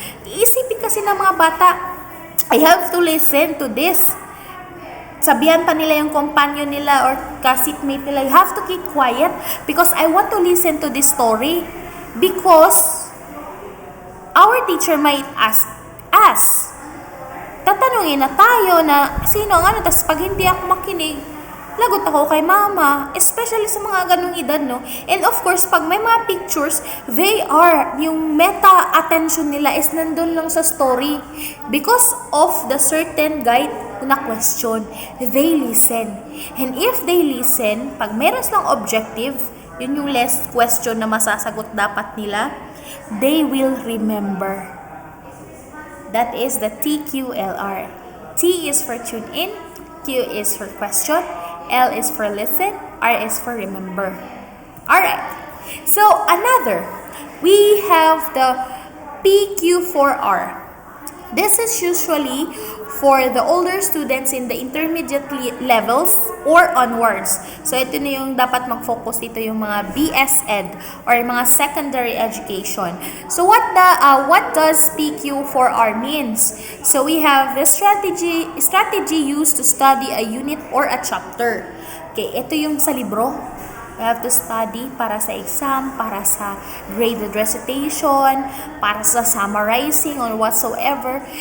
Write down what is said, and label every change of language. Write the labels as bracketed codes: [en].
[tl] Iisipin kasi ng mga bata, [en] I have to listen to this. [tl] Sabihan pa nila yung companion nila or ka-seatmate nila, [en] you have to keep quiet because I want to listen to this story. Because our teacher might ask us. [tl] Tatanungin na tayo na sino ang ano, tas pag hindi ako makinig, lagot ako kay mama, especially sa mga ganung edad, no? [en] And of course, [tl] pag may mga pictures, yung meta-attention nila is nandun lang sa story. [en] Because of the certain guide na question, they listen. And if they listen, [tl] pag meron silang objective, yun yung last question na masasagot dapat nila, [en] they will remember. That is the TQLR. T is for tune in, Q is for question, L is for listen, R is for remember. Alright. So, we have the PQ4R. This is usually for the older students in the intermediate levels or onwards. [tl] So, ito na yung dapat mag-focus dito yung mga BS Ed or mga secondary education. [en] So, what does PQ4R means? So, we have the strategy used to study a unit or a chapter. Okay, [tl] ito yung sa libro. [en] We have to study para sa exam, para sa graded recitation, para sa summarizing or whatsoever.